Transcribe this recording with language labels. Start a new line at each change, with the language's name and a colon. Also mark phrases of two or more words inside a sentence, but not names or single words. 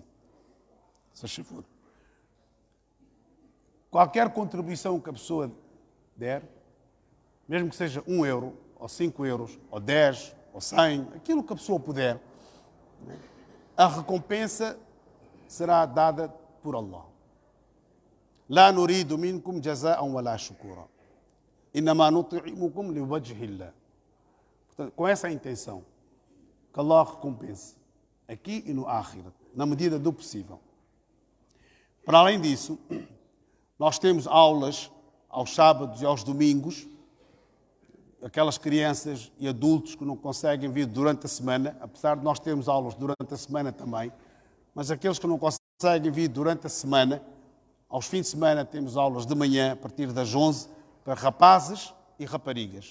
Portuguese: Se for. Qualquer contribuição que a pessoa der, mesmo que seja 1 euro, ou 5 euros, ou 10, ou 100, aquilo que a pessoa puder, a recompensa será dada por Allah.
Arabic: لا نريد منكم جزاء ولا شكورا. إنما نطعمكم لوجه الله.
Portuguese: Portanto, com essa intenção, que Allah recompense aqui e no Akhirat, na medida do possível. Para além disso, nós temos aulas aos sábados e aos domingos. Aquelas crianças e adultos que não conseguem vir durante a semana, apesar de nós termos aulas durante a semana também, mas aqueles que não conseguem vir durante a semana, aos fins de semana temos aulas de manhã, a partir das 11, para rapazes e raparigas.